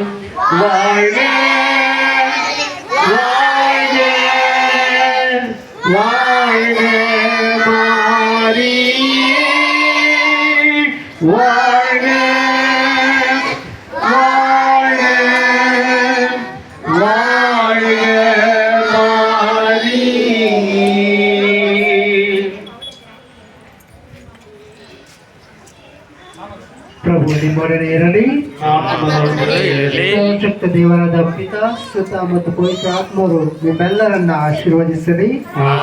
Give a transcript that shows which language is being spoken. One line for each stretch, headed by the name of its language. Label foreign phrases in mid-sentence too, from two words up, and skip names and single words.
Tamil: வாழ்க வாழ்க வாழ்க மாறி, வாழ்க வாழ்க வாழ்க மாறி.
Kannada: ಪ್ರಭು ನಿಮ್ಮೊಡನೆ ಇರಲಿ. ಸರ್ವಶಕ್ತ ದೇವರಾದ ಪಿತಾ, ಸುತ ಮತ್ತು ಪವಿತ್ರ ಆತ್ಮರು ನಿಮ್ಮೆಲ್ಲರನ್ನ ಆಶೀರ್ವದಿಸಲಿ.